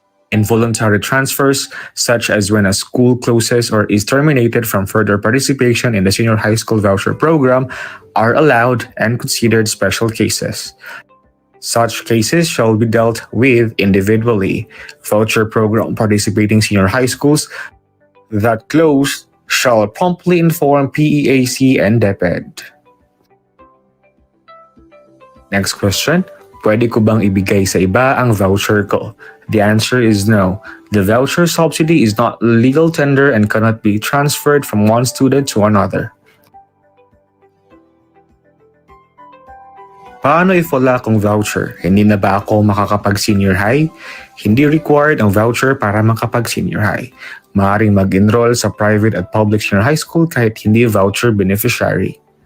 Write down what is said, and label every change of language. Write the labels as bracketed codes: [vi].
[en] Involuntary transfers, such as when a school closes or is terminated from further participation in the senior high school voucher program, are allowed and considered special cases. Such cases shall be dealt with individually. Voucher program participating senior high schools that close shall promptly inform PEAC and DepEd. Next question. [tl] Pwede ko bang ibigay sa iba ang voucher ko? [en] The answer is no. The voucher subsidy is not legal tender and cannot be transferred from one student to another. [tl] Paano if wala akong voucher? Hindi na ba ako makakapag-senior high? Hindi required ang voucher para makapag-senior high. Maaaring mag-enroll sa private at public senior high school kahit hindi voucher beneficiary.